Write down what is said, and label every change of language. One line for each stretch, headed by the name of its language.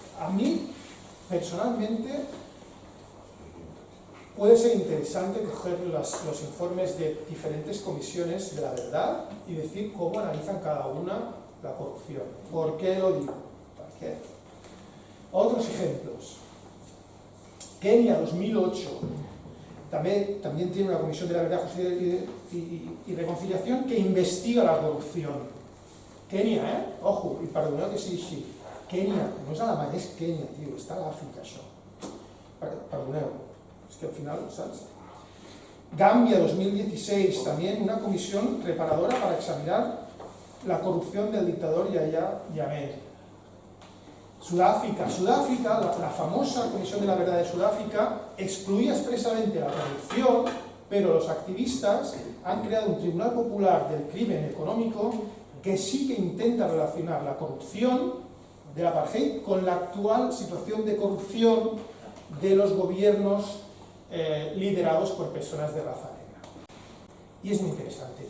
Spanish: A mí, personalmente, puede ser interesante coger los informes de diferentes comisiones de la verdad y decir cómo analizan cada una la corrupción. ¿Por qué lo digo? ¿Por qué? Otros ejemplos. Kenia 2008 también tiene una comisión de la verdad, justicia y reconciliación que investiga la corrupción. Kenia, ojo, y
Catalan: perdoneu
Spanish: que sí.
Catalan: Kenia, no és Alemanya, és Kenia, tio, està a l'Àfrica, això. Perdoneu, és que al final, saps?
Spanish: Gambia 2016, también una comisión reparadora para examinar la corrupción del dictador Yahya Jammeh. Sudáfrica, la famosa Comisión de la Verdad de Sudáfrica excluía expresamente la corrupción, pero los activistas han creado un tribunal popular del crimen económico que sí que intenta relacionar la corrupción del apartheid con la actual situación de corrupción de los gobiernos liderados por personas de raza negra. Y es muy interesante.